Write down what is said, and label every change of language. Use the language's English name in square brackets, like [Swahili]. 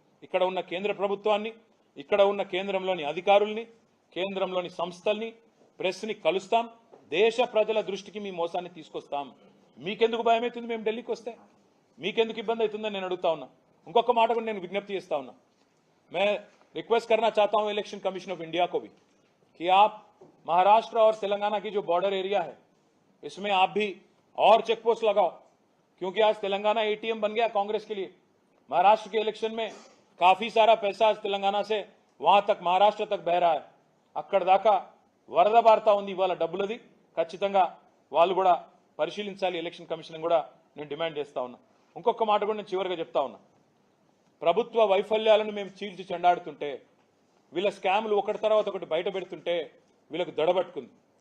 [Telugu] ఇక్కడ ఉన్న కేంద్ర ప్రభుత్వాన్ని, ఇక్కడ ఉన్న కేంద్రంలోని అధికారుల్ని, కేంద్రంలోని సంస్థల్ని, ప్రెస్ని కలుస్తాం. దేశ ప్రజల దృష్టికి మీ మోసాన్ని తీసుకొస్తాం. మీకెందుకు భయం అవుతుంది మేము ఢిల్లీకి వస్తే? మీకెందుకు ఇబ్బంది అవుతుందని నేను అడుగుతా ఉన్నా. ఇంకొక మాట కూడా నేను విజ్ఞప్తి చేస్తా ఉన్నా. [Hindi] मैं रिक्वेस्ट करना चाहता हूं इलेक्शन कमीशन ऑफ इंडिया को भी कि आप महाराष्ट्र और तेलंगाना की जो बॉर्डर एरिया है इसमें आप भी और चेक पोस्ट लगाओ, क्योंकि आज तेलंगाना एटीएम बन गया कांग्रेस के लिए. महाराष्ट्र के इलेक्शन में काफी सारा पैसा आज तेलंगाना से वहां तक, महाराष्ट्र तक बह रहा है. [Telugu] అక్కడ దాకా వరద బారుతా ఉంది ఇవాళ డబ్బులది. ఖచ్చితంగా వాళ్ళు కూడా పరిశీలించాలి, ఎలక్షన్ కమిషన్ కూడా నేను డిమాండ్ చేస్తా ఉన్నా. ఇంకొక మాట కూడా నేను చివరిగా చెప్తా ఉన్నా. ప్రభుత్వ వైఫల్యాలను మేము చీల్చి చెండాడుతుంటే, వీళ్ళ స్కాములు ఒకటి తర్వాత ఒకటి బయట పెడుతుంటే వీళ్ళకు దడబట్టుకుంది.